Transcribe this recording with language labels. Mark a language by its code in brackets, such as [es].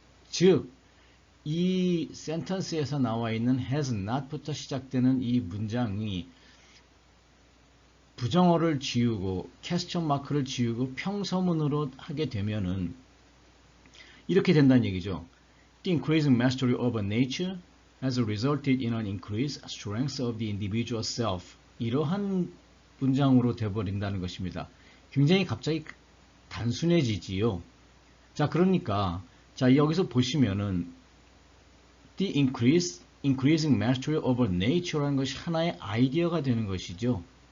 [ko] 즉, 이 센턴스에서 나와 있는 has not부터 시작되는 이 문장이 부정어를 지우고 question mark를 지우고 평서문으로 하게 되면은 이렇게 된다는 얘기죠. [en] The increasing mastery over nature has resulted in an increased strength of the individual self. [ko] 이러한 문장으로 돼버린다는 것입니다. 굉장히 갑자기 단순해지지요. 자, 그러니까 자, 여기서 보시면은 [en] the increasing mastery over nature [ko] 라는 것이 하나의 아이디어가 되는 것이죠.